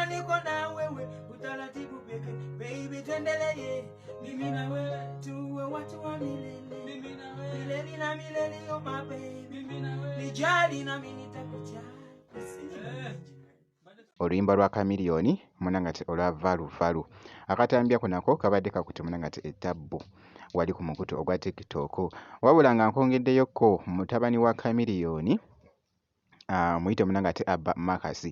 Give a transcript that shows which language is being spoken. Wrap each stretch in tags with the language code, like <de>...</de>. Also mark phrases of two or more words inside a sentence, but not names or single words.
<sw>niko na wewe, utaratibu peke baby, tuendelee mimi na wewe tuwe watu wa milele, mimi na wewe milele na milele,</sw> <en>oh my baby,</en> <sw>mimi na wewe nijali na mimi nitakujali.</sw> <lg>Oluyimba lwa Chameleone munange ate olwa Valu Valu. Akatambi ako nako kabadde kakutte munange ate etabbu wali ku mukutu ogwa TikTok, wabula nga nkongedeyokko mutabani wa Chameleone muyite munange ate Abba Makasi.</lg>